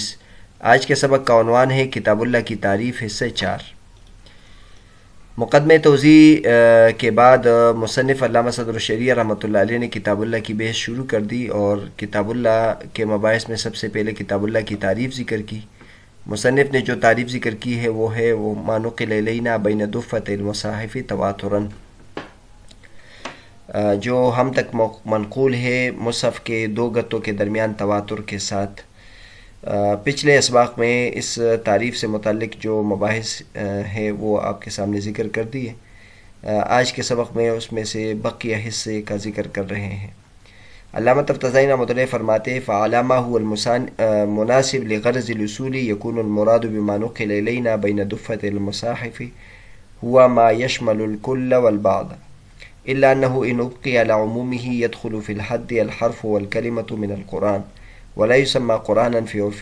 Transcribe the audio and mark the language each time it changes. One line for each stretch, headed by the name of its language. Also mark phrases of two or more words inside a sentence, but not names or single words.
Urdu: آج کے سبق کا عنوان ہے کتاب اللہ کی تعریف حصہ 4۔ مقدمہ توضیح کے بعد مصنف علامہ صدر الشریعہ رحمۃ اللہ علیہ نے کتاب اللہ کی بحث شروع کر دی اور کتاب اللہ کے مباحث میں سب سے پہلے کتاب اللہ کی تعریف ذکر کی۔ مصنف نے جو تعریف ذکر کی ہے وہ ہے
Arabic: ما نقل الینا بین دفۃ المصاحف تواترا،
Urdu: جو ہم تک منقول ہے مصحف کے دو گتوں کے درمیان تواتر کے ساتھ۔ پچھلے اسباق میں اس تعریف سے متعلق جو مباحث ہے وہ آپ کے سامنے ذکر کر دیے۔ آج کے سبق میں اس میں سے بقیہ حصے کا ذکر کر رہے ہیں۔ علامہ تفتزانی رحمۃ اللہ فرماتے ہیں
Arabic: فعلامہ هو المناسب لغرض الاصول يكون المراد بما نقل إلينا بين دفة المصاحف هو ما يشمل الكل والبعض، إلا أنه إن أبقي على عمومه يدخل في الحد الحرف والكلمة من القرآن ولا يسمى قرآنا في عرف